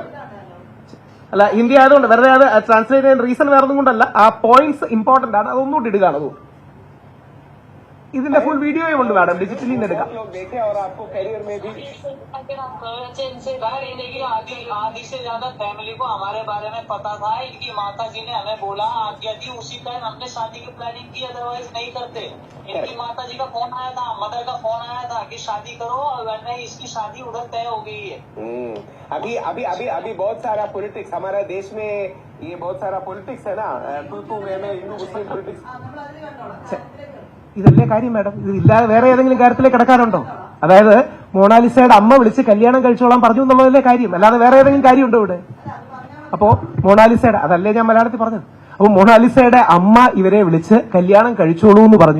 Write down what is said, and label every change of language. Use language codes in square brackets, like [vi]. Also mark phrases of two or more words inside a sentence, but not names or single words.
[ml] അല്ല, ഹിന്ദി ആയതുകൊണ്ട് വെറുതെ അത് ട്രാൻസ്ലേറ്റ് ചെയ്യാൻ റീസൺ വേറെ ഒന്നും കൊണ്ടല്ല. ആ [en] points important [ml] ആണ്, അതൊന്നുകൂടി ഇടുകയാണ്. അത് ഇതിന്റെ ഫുൾ വീഡിയോയും ഉണ്ട് മാഡം, ഡിജിറ്റലി എടുക്കാം. [hi] आधी से ज्यादा फैमिली को हमारे बारे में पता था. इनकी माता जी ने हमें बोला, आज्ञा दी, उसी टाइम हमने शादी की प्लानिंग की, अदरवाइज नहीं करते. इनकी माता जी का फोन आया था, मदर का फोन आया था कि शादी करो, वरना इसकी शादी उधर तय हो गई है. अभी अभी अभी अभी बहुत सारा पॉलिटिक्स हमारे देश में, ये बहुत सारा पॉलिटिक्स है ना, तू मैं हिंदू मुस्लिम पॉलिटिक्स. [ml] ഇതല്ലേ കാര്യം മാഡം? ഇതില്ലാതെ വേറെ ഏതെങ്കിലും കാര്യത്തിലേക്ക് കിടക്കാനുണ്ടോ? അതായത് മൊണാലിസയുടെ അമ്മ വിളിച്ച് കല്യാണം കഴിച്ചോളാൻ പറഞ്ഞു എന്നുള്ളതല്ലേ കാര്യം, അല്ലാതെ വേറെ ഏതെങ്കിലും കാര്യമുണ്ടോ ഇവിടെ? അപ്പോ മൊണാലിസയുടെ, അതല്ലേ ഞാൻ മലയാളത്തിൽ പറഞ്ഞത്. അപ്പൊ മൊണാലിസയുടെ അമ്മ ഇവരെ വിളിച്ച് കല്യാണം കഴിച്ചോളൂ എന്ന് പറഞ്ഞു.